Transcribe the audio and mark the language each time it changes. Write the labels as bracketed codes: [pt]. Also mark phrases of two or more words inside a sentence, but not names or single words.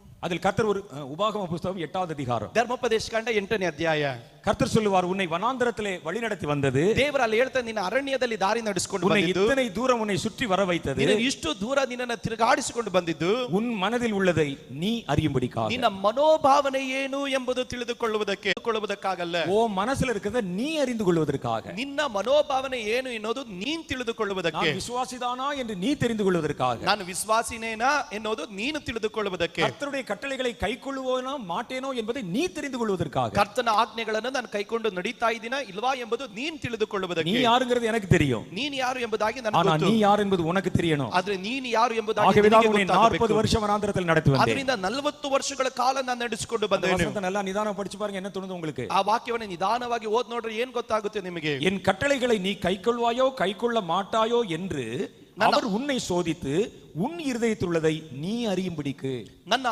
[ta] அதில் கர்த்தர் ஒரு உபாகம புஸ்தகம் 8வது அதிகாரம் [kn] ಧರ್ಮೋಪದೇಶ ಕಾಂಡ 8ನೇ ಅಧ್ಯಾಯ. [ta] கர்த்தர் சொல்லுவார், உன்னை வனாந்தரத்திலே வழி நடத்தி வந்தது, [kn] ದೇವರು ಅಲ್ಲಿ ಹೇಳ್ತಾನೆ, ನಿನ್ನ ಅರಣ್ಯದಲ್ಲಿ ದಾರಿ ನಡೆಸಿಕೊಂಡು [ta] உன்னை [kn] ಬಂದಿದ್ದು, [ta] இத்தனை தூரம் உன்னை சுற்றி வர வைத்தது, [kn] ನಿನ್ನ ಇಷ್ಟು ದೂರ ನಿನ್ನನ್ನು ತಿರುಗಾಡಿಸಿಕೊಂಡು ಬಂದಿದ್ದು, [ta] உன் மனதில் உள்ளதை நீ அறியும்படிக்காக. [kn] ನಿನ್ನ ಮನೋಭಾವನೆ ಏನು ಎಂಬುದು ತಿಳಿದುಕೊಳ್ಳುವುದಕ್ಕಾಗಲ್ಲ. [ta] ஓ மனசுல இருக்கிறத நீ அறிந்து கொள்வதற்காக. [kn] ನಿನ್ನ ಮನೋಭಾವನೆ ಏನು ಎನ್ನುವುದು ನೀನು ತಿಳಿದುಕೊಳ್ಳುವುದಕ್ಕೆ. [ta] நான் விசுவாசிதானா என்று நீ தெரிந்து கொள்வதற்காக. [kn] ನಾನು ವಿಶ್ವಾಸಿನೇನಾ ಎನ್ನುವುದು ನೀನು ತಿಳಿದುಕೊಳ್ಳುವುದಕ್ಕೆ. [ta] கர்த்தருடைய கட்டளைகளை கைக்கொள்ளுவேனோ மாட்டேனோ என்பதை நீ தெரிந்து கொள்வதற்காக. [kn] ಕರ್ತನ ಆಜ್ಞೆಗಳನ್ನು ನಾನು ಕೈಕೊಂಡು ನಡೀತಾ ಇದ್ದೀನಾ ಇಲ್ವಾ ಎಂಬುದು ನೀನು ತಿಳಿದುಕೊಳ್ಳುವುದಕ್ಕೆ. [ta] நீ யாருங்கிறது எனக்கு தெரியும், [kn] ನೀನು ಯಾರು ಎಂಬುದಾಗಿ ನನಗೆ [ta] ஆனா [kn] ಗೊತ್ತು. [ta] நீ யார் என்பது உனக்கு தெரியணும். [kn] ಆದ್ರೆ ನೀನು ಯಾರು ಎಂಬುದಾಗಿ [ta] ஆகவே [kn] ನಿನಗೆ [ta] உன்னை [kn] ಗೊತ್ತಾಗಬೇಕು. [ta] 40 வருஷம் வனாந்தரத்தில் நடத்தி வந்தேன். [kn] ಅದರಿಂದ 40 ವರ್ಷಗಳ ಕಾಲ ನಾನು ನಡೆಸಿಕೊಂಡು ಬಂದೇನೆ. [ta] வசனத்தை நல்லா நிதானம் படிச்சு பாருங்க, என்ன தோணுது உங்களுக்கு? [kn] ಆ ವಾಕ್ಯವನ್ನು ನಿಧಾನವಾಗಿ ಓದ್ ನೋಡ್ರೆ ಏನ್ ಗೊತ್ತಾಗುತ್ತೆ ನಿಮಗೆ? [ta] என் கட்டளைகளை நீ கைக்கொள்வாயோ கைக்கொள்ள மாட்டாயோ என்று அவர் உன்னை சோதித்து உன் இருதயத்தில் உள்ளதை நீ அறியும்படிக்கு. [kn] ನನ್ನ